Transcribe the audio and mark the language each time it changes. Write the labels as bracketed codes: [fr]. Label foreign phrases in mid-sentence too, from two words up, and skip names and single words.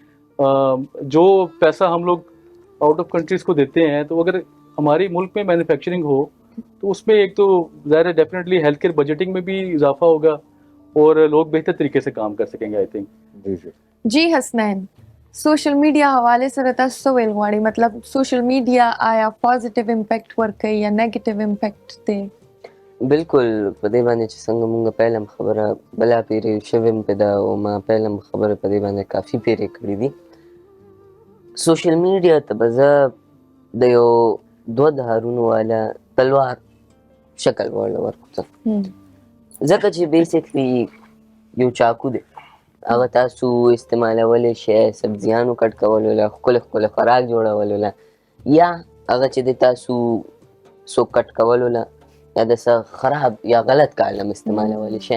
[ur] جو پیسہ ہم لوگ [en] out of countries [ur] کو دیتے ہیں, تو اگر ہمارے ملک میں مینوفیکچرنگ ہو تو اس میں ایک تو ظاہر ہے [en] definitely health care budgeting [ur] میں بھی اضافہ ہوگا اور لوگ بہتر طریقے سے کام کر سکیں گے [en] I think. [ps] جی حسنین, [en] social media [ps] حواله سره تاسو څه ویل غواړئ, مطلب [en] social media [ps] آیا [en] positive impact [ps] ورکوي یا [en] negative impact [ps] دی؟ بالکل په دې باندې چې څنګه مونږ پهله خبره بلا پیرې شویم په دا او ما پهله خبره په دې باندې کافي پیرې کړې دي. [en] social media [ps] ته به زه د یو دوه دهارونو والا تلوار شکل ورکوم, ځکه چې بیسیکلی یو چاقو دی, هغه تاسو استعمالولی شئ سبزیانو کټ کولو له, ښکلی خوراک جوړولو له, یا هغه چې د تاسو سو کټ کولو له یا د څه خراب یا غلط کار لم استعمالولی شئ.